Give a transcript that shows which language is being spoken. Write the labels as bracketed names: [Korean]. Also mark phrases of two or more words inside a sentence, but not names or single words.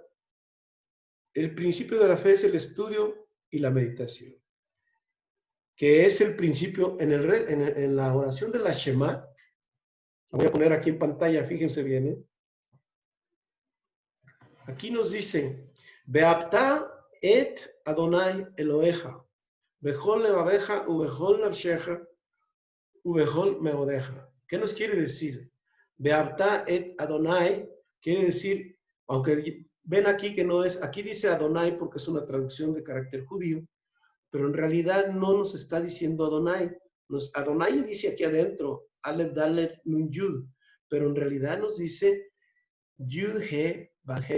[Spanish] El principio de la fe es el estudio y la meditación, que es el principio en la oración de la Shema. Voy a poner aquí en pantalla, fíjense bien, ¿eh? Aquí nos dice, [Hebrew] ואהבת את אדני אלהיך, בכל לבבך, ובכל נפשך, ובכל מאדך. [Spanish] ¿Qué nos quiere decir? [Hebrew] ואהבת את אדני [Spanish] quiere decir, aunque ven aquí que no es, aquí dice Adonai porque es una traducción de carácter judío, pero en realidad no nos está diciendo Adonai. Adonai dice aquí adentro, [Hebrew] אלף דלת נון יוד, [Spanish] pero en realidad nos dice [Hebrew] יוד הא וו.